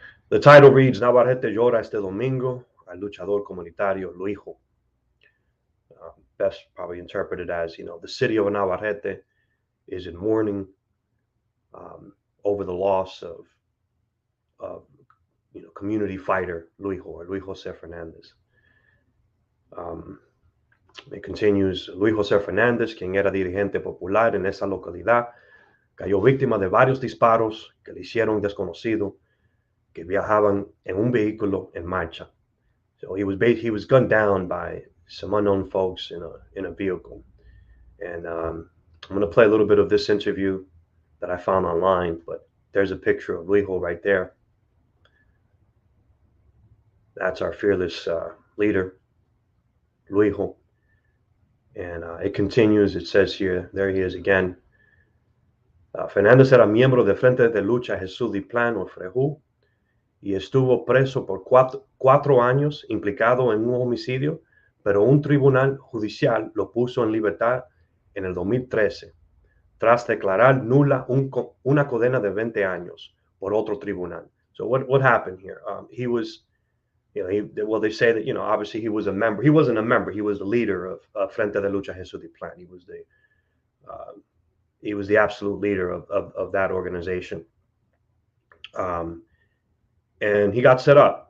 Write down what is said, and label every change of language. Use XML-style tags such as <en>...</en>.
<en>The title reads,</en> <es>Navarrete llora este domingo al luchador comunitario Luijo.</es> <en>Best probably interpreted as, the city of Navarrete is in mourning over the loss of community fighter Luijo, or Luis Jose Fernandez. It continues,</en> <es>Luis Jose Fernández, quien era dirigente popular en esa localidad, cayó víctima de varios disparos que le hicieron desconocido que viajaban en un vehículo en marcha.</es> <en>So he was gunned down by some unknown folks in a vehicle. And I'm going to play a little bit of this interview that I found online, but there's a picture of Luijo right there. That's our fearless leader, Luijo. And it continues. It says here, there he is again.</en> <es>Fernandez era miembro de Frente de Lucha Jesús de Plan o Frejú y estuvo preso por cuatro años implicado en un homicidio, pero un tribunal judicial lo puso en libertad en el 2013 tras declarar nula una condena de 20 años por otro tribunal.</es> <en>So what happened here? He was, well, they say that, obviously he was a member. He wasn't a member. He was the leader of Frente de Lucha Jesús de Plan. He was the absolute leader of that organization. And he got set up.</en>